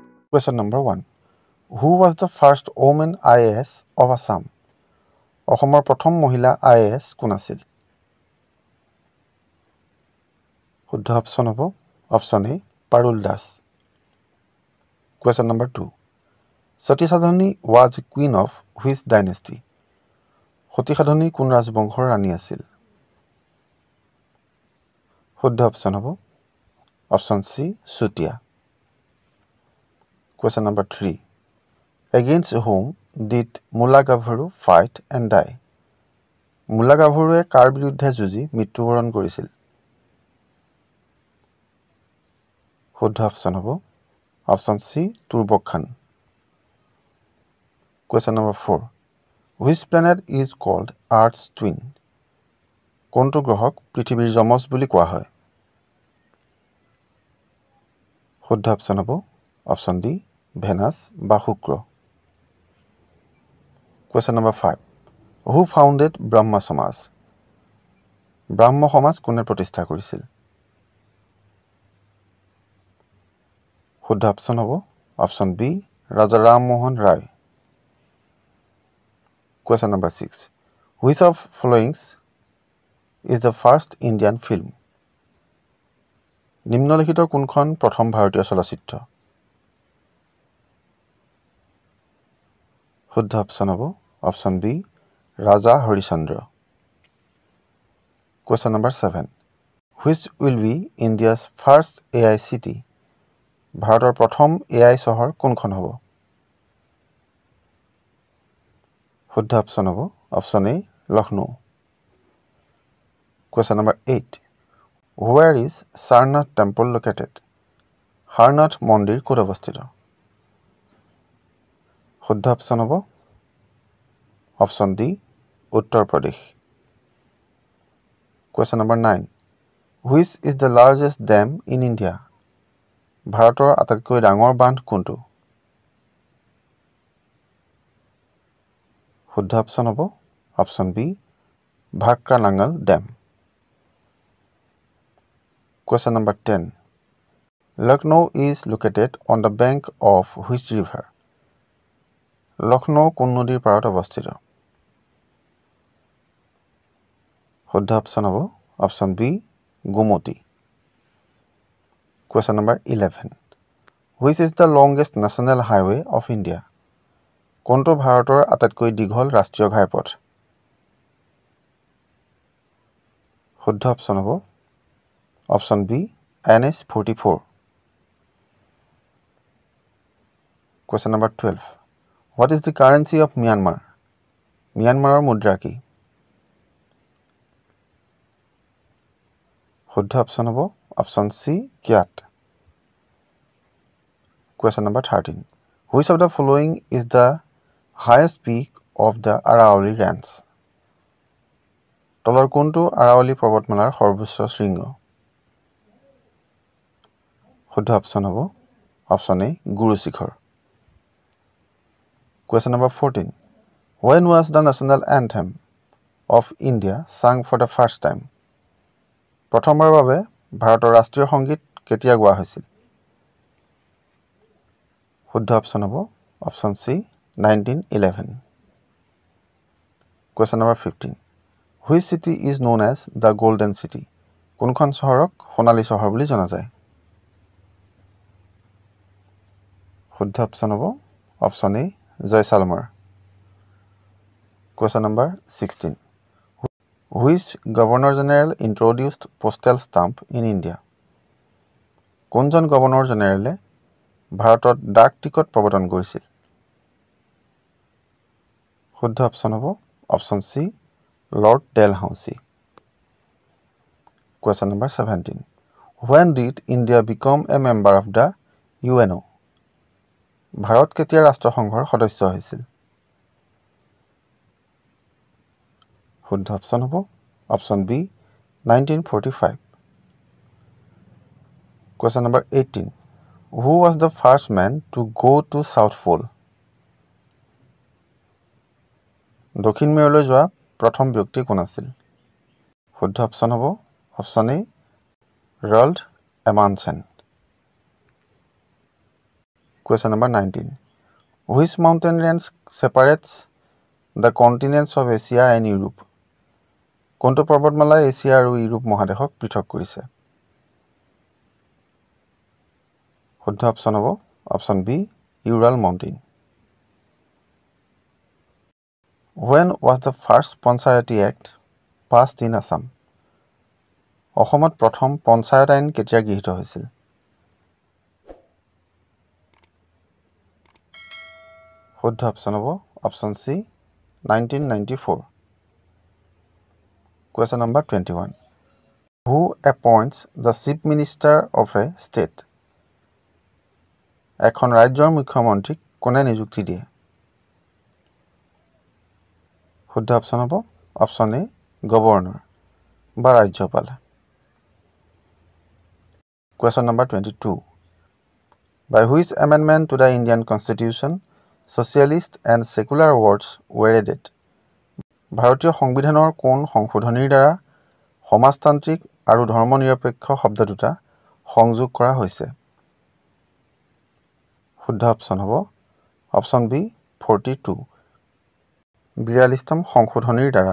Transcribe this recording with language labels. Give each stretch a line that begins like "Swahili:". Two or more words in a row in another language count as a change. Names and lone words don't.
English: Question number 1. Who was the first woman IAS of Assam?
Assamese: অসমৰ প্ৰথম মহিলা IAS কোন আছিল? শুদ্ধ অপশ্যন হ'ব অপশ্যন এ পাৰুল দাস।
English: Question number 2. Sati Sadhani was queen of which dynasty?
Assamese: সতী সাধনী কোন ৰাজবংশৰ ৰাণী আছিল? শুদ্ধ অপশ্যন হ'ব অপশ্যন সি চুতীয়া।
English: Question number 3. Against whom did Mulla Gavaru fight and die?
Assamese: মুলা গাভৰুৱে কাৰ বিৰুদ্ধে যুঁজি মৃত্যুবৰণ কৰিছিল? শুদ্ধ অপশ্যন হ'ব অপশ্যন সি তুৰ্বক খান।
English: Question number 4. Which planet is called Earth's twin?
Assamese: কোনটো গ্ৰহক পৃথিৱীৰ যমজ বুলি কোৱা হয়? শুদ্ধ অপশ্যন হ'ব অপশ্যন ডি ভেনাছ বা শুক্ৰ।
English: Question number 5. Who founded Brahma Samaj?
Assamese: ব্ৰাহ্ম সমাজ কোনে প্ৰতিষ্ঠা কৰিছিল? শুদ্ধ অপশ্যন হ'ব অপশ্যন বি ৰাজা ৰামমোহন ৰায়।
English: Question number 6. Which of following is the first Indian film?
Assamese: নিম্নলিখিত কোনখন প্ৰথম ভাৰতীয় চলচ্চিত্ৰ? শুদ্ধ অপশ্যন হ'ব অপশ্যন বি ৰাজা হৰিচন্দ্ৰ।
English: Question number 7. Which will be India's first AI city?
Assamese: ভাৰতৰ প্ৰথম AI চহৰ কোনখন হ'ব? শুদ্ধ অপশ্যন হ'ব অপশ্যন এ লক্ষ্ণৌ।
English: Question number 8. Where is Sarnath temple located?
Assamese: হাৰনাথ মন্দিৰ ক'ত অৱস্থিত? শুদ্ধ অপশ্যন হ'ব অপশ্যন ডি উত্তৰ প্ৰদেশ।
English: Question number 9. Which is the largest dam in India?
Assamese: ভাৰতৰ আটাইতকৈ ডাঙৰ বান্ধ কোনটো? শুদ্ধ অপশ্যন হ'ব অপশ্যন বি ভাক্ৰা নাঙল ডেম।
English: Question number 10. Lucknow is located on the bank of which river?
Assamese: লক্ষ্ণৌ কোন নদীৰ পাৰত অৱস্থিত? শুদ্ধ অপশ্যন হ'ব অপশ্যন বি গোমতী।
English: Question number 11. Which is the longest national highway of India?
Assamese: কোনটো ভাৰতৰ আটাইতকৈ দীঘল ৰাষ্ট্ৰীয় ঘাইপথ? শুদ্ধ অপশ্যন হ'ব অপশ্যন বি NH 44।
English: Question number 12. What is the currency of Myanmar?
Assamese: ম্যানমাৰৰ মুদ্ৰা কি? শুদ্ধ অপশ্যন হ'ব অপশ্যন সি কিয়াট।
English: Question number 13. Which of the following is the highest peak of the Aravalli Range?
Assamese: তলৰ কোনটো আৰাৱলী পৰ্বতমালাৰ সৰ্বোচ্চ শৃংগ? শুদ্ধ অপশ্যন হ'ব অপশ্যন এ গুৰু শিখৰ।
English: Question number 14. When was the national anthem of India sung for the first time?
Assamese: প্ৰথমবাৰৰ বাবে ভাৰতৰ ৰাষ্ট্ৰীয় সংগীত কেতিয়া গোৱা হৈছিল? শুদ্ধ অপশ্যন হ'ব অপশ্যন সি 1911।
English: Question number 15. Which city is known as the Golden City?
Assamese: কোনখন চহৰক সোণালী চহৰ বুলি জনা যায়? শুদ্ধ অপশ্যন হ'ব অপশ্যন এ জয়সালমাৰ।
English: Question number 16. Which Governor General introduced postal stamp in India?
Assamese: কোনজন গভৰ্ণৰ জেনেৰেলে ভাৰতত ডাক টিকট প্ৰৱৰ্তন কৰিছিল? শুদ্ধ অপশ্যন হ'ব অপশ্যন সি লৰ্ড ডেলহাউসি।
English: Question number 17. When did India become a member of the UNO?
Assamese: ভাৰত কেতিয়া ৰাষ্ট্ৰসংঘৰ সদস্য হৈছিল? শুদ্ধ অপশ্যন হ'ব অপশ্যন বি 1945।
English: Question number 18. Who was the first man to go to South Pole?
Assamese: দক্ষিণ মেৰুলৈ যোৱা প্ৰথম ব্যক্তি কোন আছিল? শুদ্ধ অপশ্যন হ'ব অপশ্যন এ ৰল্ড এমানছেন।
English: Question number 19. Which mountain range separates the continents of Asia and Europe?
Assamese: কোনটো পৰ্বতমালাই এছিয়া আৰু ইউৰোপ মহাদেশক পৃথক কৰিছে? শুদ্ধ অপশ্যন হ'ব অপশ্যন বি Ural Mountain.
English: When was the first Panchayati Act passed in Assam?
Assamese: অসমত প্ৰথম পঞ্চায়ত আইন কেতিয়া গৃহীত হৈছিল? শুদ্ধ অপশ্যন হ'ব অপশ্যন সি 1994.
English: Question number 21. Who appoints the chief minister of a state?
Assamese: এখন ৰাজ্যৰ মুখ্যমন্ত্ৰীক কোনে নিযুক্তি দিয়ে? শুদ্ধ অপশ্যন হ'ব অপশ্যন এ গভৰ্ণৰ বা ৰাজ্যপাল।
English: Question number 22. By which amendment to the Indian Constitution socialist and secular words were added?
Assamese: ভাৰতীয় সংবিধানৰ কোন সংশোধনীৰ দ্বাৰা সমাজতান্ত্ৰিক আৰু ধৰ্মনিৰপেক্ষ শব্দ দুটা সংযোগ কৰা হৈছে? শুদ্ধ অপশ্যন হ'ব অপশ্যন বি 42. 42তম সংশোধনীৰ দ্বাৰা।